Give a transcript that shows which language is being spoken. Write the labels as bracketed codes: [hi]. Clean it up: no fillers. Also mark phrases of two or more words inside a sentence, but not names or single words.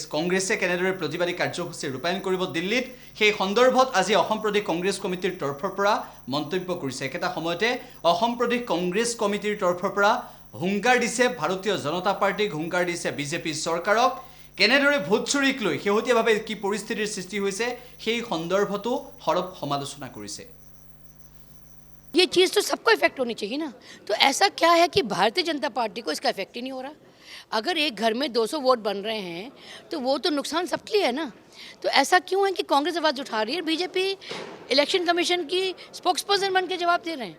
[as] কংগ্ৰেছে কেনেদৰে প্ৰতিবাদী কাৰ্যসূচী ৰূপায়ণ কৰিব দিল্লীত সেই সন্দৰ্ভত আজি অসম প্ৰদেশ কংগ্ৰেছ কমিটিৰ তৰফৰ পৰা মন্তব্য কৰিছে। একেটা সময়তে অসম প্ৰদেশ কংগ্ৰেছ কমিটিৰ তৰফৰ পৰা হুংকাৰ দিছে ভাৰতীয় জনতা পাৰ্টিক, হুংকাৰ দিছে বিজেপি চৰকাৰক। কেনেদৰে ভোটচুৰিক লৈ শেহতীয়াভাৱে কি পৰিস্থিতিৰ সৃষ্টি হৈছে সেই সন্দৰ্ভতো সৰব সমালোচনা কৰিছে। [hi] ये चीज़ तो सबको इफेक्ट होनी चाहिए ना। तो ऐसा क्या है कि भारतीय जनता पार्टी को इसका इफेक्ट ही नहीं हो रहा? अगर एक घर में 200 वोट बन रहे हैं तो वो तो नुकसान सबके लिए है ना। तो ऐसा क्यों है कि कांग्रेस आवाज़ उठा रही है, बीजेपी [en] election commission [hi] की [en] spokes person [hi] बन के जवाब दे रहे हैं?